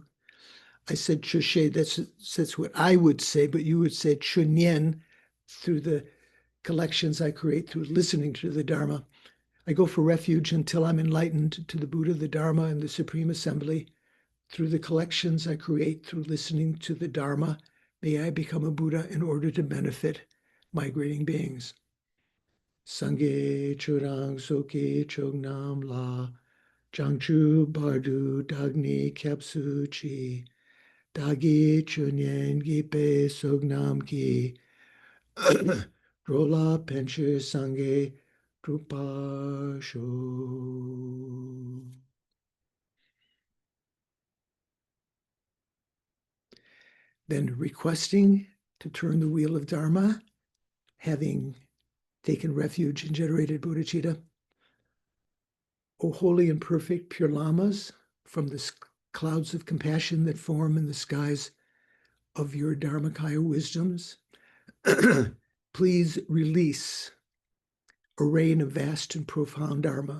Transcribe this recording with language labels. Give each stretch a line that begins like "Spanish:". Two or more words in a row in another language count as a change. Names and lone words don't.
English: I said chushe, that's what I would say, but you would say chunyen through the collections I create through listening to the Dharma. I go for refuge until I'm enlightened to the Buddha, the Dharma, and the Supreme Assembly. Through the collections I create through listening to the Dharma, may I become a Buddha in order to benefit migrating beings.
Tibetan: སངས་རྒྱས་ཆོས་དང་ཚོགས་ཀྱི་མཆོག་རྣམས་ལ། བྱང་ཆུབ་བར་དུ་བདག་ནི་སྐྱབས་སུ་མཆི། བདག་གིས་ཆོས་ཉན་བགྱིས་པའི་བསོད་ནམས་ཀྱིས། འགྲོ་ལ་ཕན་ཕྱིར་སངས་རྒྱས་འགྲུབ་པར་ཤོག.
English: Then requesting to turn the wheel of Dharma, having taken refuge in generated bodhicitta. O holy and perfect pure lamas, from the clouds of compassion that form in the skies of your Dharmakaya wisdoms, please release a rain of vast and profound Dharma.